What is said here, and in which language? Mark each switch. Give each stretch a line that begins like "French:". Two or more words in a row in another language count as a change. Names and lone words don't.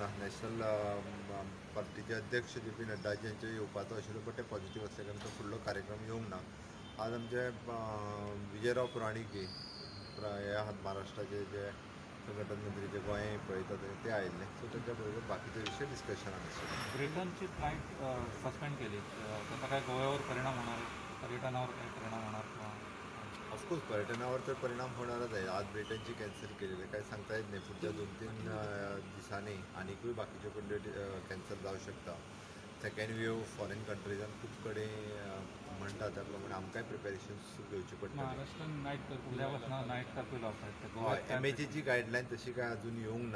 English: National Party
Konkani: अध्यक्ष जे.पी. नड्डाजी हांचे येवपाचो आशिल्लो बट ते पॉझिटीव आसले कारण तो फुडलो कार्यक्रम येवंक ना. आज आमचे विजयराव पुराणीक हे आहात महाराष्ट्राचे जे संघटन मंत्री जे गोंय पळयतात ते आयिल्ले. सो तांच्या बरोबर बाकीचे विशय डिस्कशनान आशिल्ले.
Marathi: ब्रिटनची
English: flight suspend
Marathi: केली, त्याचा काय गोव्यावर परिणाम होणार, पर्यटनावर काय परिणाम होणार? ऑफकोर्स पर्यटनावर तर परिणाम होणारच आहे. आज ब्रिटनची कॅन्सल केलेली काय सांगता येत नाही.
Konkani: पुढच्या 2-3 दिसांनी आनीकूय बाकीचे कडले कॅन्सल जावं शकता.
English: second wave foreign countries
Konkani: खूब कडेन म्हणटा त्या प्रमाणे आमकांय प्रिपेरेशन्स घेवची पडटा. हय, MHAची गायडलायन तशी काय अजून येवंक ना.